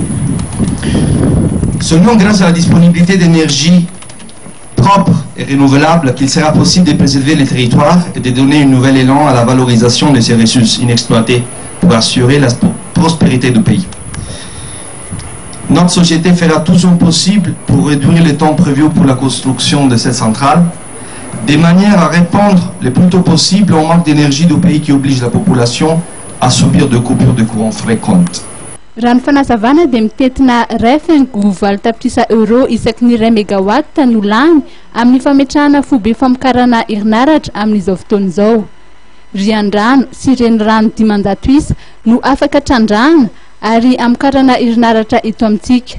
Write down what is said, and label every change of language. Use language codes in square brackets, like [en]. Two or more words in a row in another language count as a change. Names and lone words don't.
[fr] Seulement grâce à la disponibilité d'énergie propre et renouvelable qu'il sera possible de préserver les territoires et de donner un nouvel élan à la valorisation de ces ressources inexploitées pour assurer la prospérité du pays. Notre société fera tout son possible pour réduire le temps prévu pour la construction de cette centrale, de manière à répondre le plus tôt possible au manque d'énergie du pays qui oblige la population à subir de coupures de courant fréquentes. [mg] Raha ny fanazavana dia mitetina €20 isaky ny 2 megawatt no lany amin'ny fametrahana foibe famokarana herinaratra amin'izao fotoana izao. Riandrano sy renirano 500 isa no afaka trandrahana ary amokarana herinaratra eto amintsika.